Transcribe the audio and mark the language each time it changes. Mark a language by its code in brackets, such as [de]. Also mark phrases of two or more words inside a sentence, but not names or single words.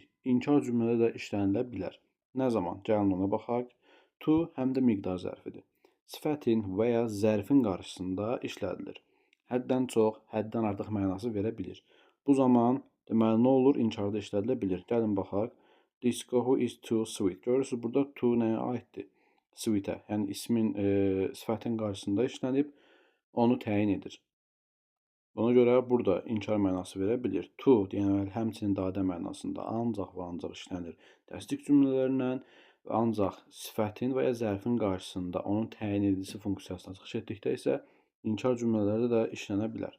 [az] İnkar cümlədə də işlənilə bilər. Nə zaman? Gəlin ona baxaq. To həm də miqdar zərfidir. Sifətin və ya zərfin qarşısında işlədilir. Həddən çox, həddən artıq mənası verə bilir. Bu zaman deməli nə olur? İnkarda işlədilə bilir. Gəlin baxaq. [en] This coffee is too sweet. [az] Görürsünüz, burada to nəyə aiddir? Sweet-ə, yəni ismin sifətin qarşısında işlənib, onu təyin edir. Ona görə burada inkar mənası verə bilir. To deyəməli həmçinin dadə mənasında ancaq və ancaq işlənir. Təsdiq cümlələrlə ancaq sifətin və ya zərfin qarşısında onun təyin edicisi funksiyasına çıxış etdikdə isə inkar cümlələrdə də işlənə bilər.